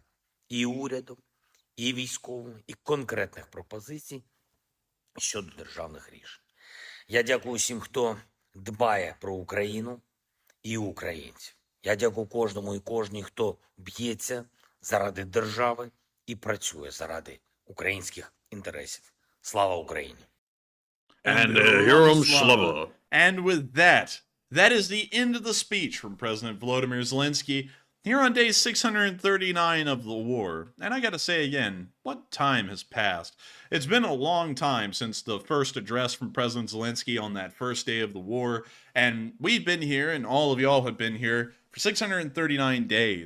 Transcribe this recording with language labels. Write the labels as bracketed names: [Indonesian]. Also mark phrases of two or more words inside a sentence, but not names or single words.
[Ukrainian] І урядом, і військовим, і конкретних пропозицій щодо державних рішень. Я дякую всім, хто дбає про Україну і українців. Я дякую кожному і кожній, хто б'ється заради держави і працює заради українських інтересів. Слава Україні! And Hiram Slava. [English] And with that, that is the end of the speech from President Volodymyr Zelensky here on day 639 of the war. And I gotta say again, what time has passed? It's been a long time since the first address from President Zelensky on that first day of the war, and we've been here, and all of y'all have been here, for 639 days.